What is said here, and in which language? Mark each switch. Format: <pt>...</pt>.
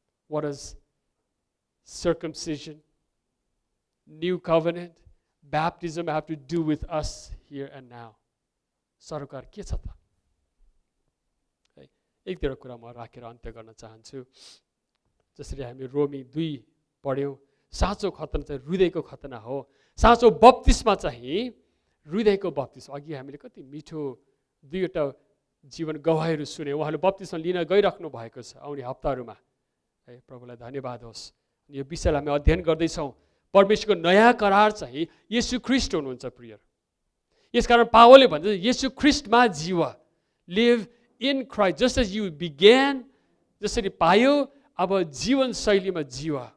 <en>What does circumcision, new covenant, baptism have to do with us here and now?</en> <ne>सरोकार के छ त? एक दुईवटा कुरा म राखेर अन्त्य गर्न चाहन्छु। जसरी हामी रोमी 2 पढ्यौँ, साँचो खतना चाहिँ हृदयको खतना हो। साँचो बप्तिस्मा चाहिँ हृदयको बप्तिस्मा। अघि हामीले कति मिठो 2वटा जीवन गवाहीहरू सुने, उहाँले बप्तिस्मा लिन गइराख्नु भएको छ आउने हप्ताहरूमा है। प्रभुलाई धन्यवाद होस्। यो विषयलाई हामी अध्ययन गर्दैछौँ। परमेश्वरको नयाँ करार चाहिँ येशू ख्रीष्ट हुनुहुन्छ प्रिय। यसकारण पावलले भन्छ येशू ख्रीष्टमा जीव,</ne> <en>live in Christ, just as you began,</en> <ne>जसरी पायो अब जीवन शैलीमा जीव।</ne>